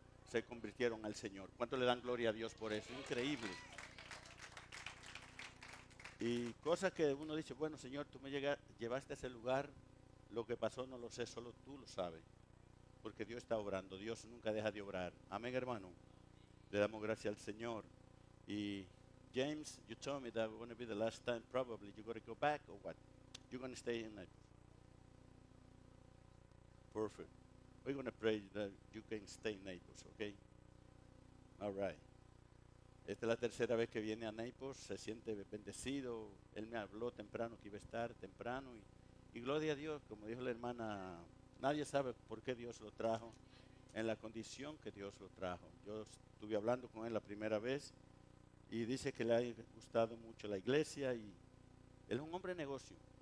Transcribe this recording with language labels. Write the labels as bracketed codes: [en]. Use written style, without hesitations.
[es] Se convirtieron al Señor. ¿Cuánto le dan gloria a Dios por eso? Increíble. Y cosas que uno dice, bueno, Señor, tú me llevaste a ese lugar, lo que pasó no lo sé, solo tú lo sabes. Porque Dios está obrando, Dios nunca deja de obrar. Amén, hermano. Le damos gracias al Señor. [en] Y James, you told me that we're going to be the last time, probably. You got to go back or what? You're going to stay in Naples. Perfect. We're going to pray that you can stay in Naples, okay? All right. [es] Esta es la tercera vez que viene a Naples, se siente bendecido. Él me habló temprano que iba a estar temprano. Y gloria a Dios, como dijo la hermana, nadie sabe por qué Dios lo trajo, en la condición que Dios lo trajo. Yo estuve hablando con él la primera vez y dice que le ha gustado mucho la iglesia y él es un hombre de negocio.